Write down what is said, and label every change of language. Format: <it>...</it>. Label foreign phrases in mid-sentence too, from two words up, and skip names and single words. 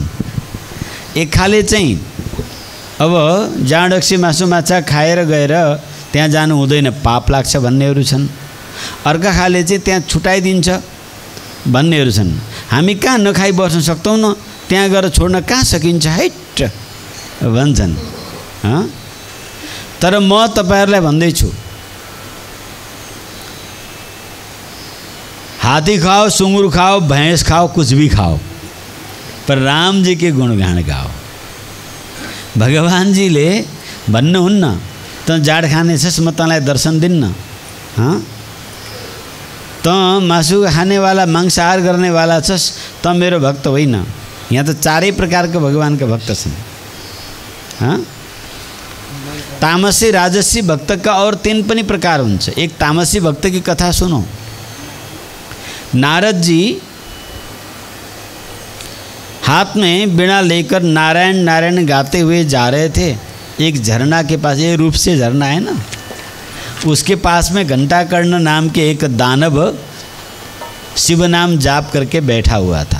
<ne>एक खाले चाहिँ अब जाँड रक्सी मासु माछा खाएर गएर त्यहाँ जानु हुँदैन, पाप लाग्छ भन्नेहरू छन्। अर्का खाले चाहिँ त्यहाँ छुटाइदिन्छ भन्नेहरू छन्। हामी कहाँ नखाइ बस्न सक्छौँ न, त्यहाँ गएर छोड्न कहाँ सकिन्छ हैट भन्छन्। तर म तपाईहरुलाई भन्दैछु,</ne> <hi>हाथी खाओ, सुँगुर खाओ, भैंस खाओ, कुछ भी खाओ, पर राम जी के गुणगान गाओ।</hi> <ne>भगवान जी ले भन्नुहुन्न त जाड खाने छस् म तँलाई दर्शन दिन्न, त मासु खानेवाला मांसाहार गर्नेवाला छस् त मेरो भक्त होइन। यहाँ त चारै प्रकारको भगवानका भक्त छन्। तामसी राजसी भक्त</ne> <hi>का और</hi> <ne>3 पनि प्रकार हुन्छ।</ne> <hi>एक तामसी भक्त की कथा सुनो। नारद जी हाथ में बीड़ा लेकर नारायण नारायण गाते हुए जा रहे थे। एक झरना के पास, ये रूप से झरना है ना, उसके पास में घंटाकर्ण नाम के एक दानव शिव नाम जाप करके बैठा हुआ था।</hi>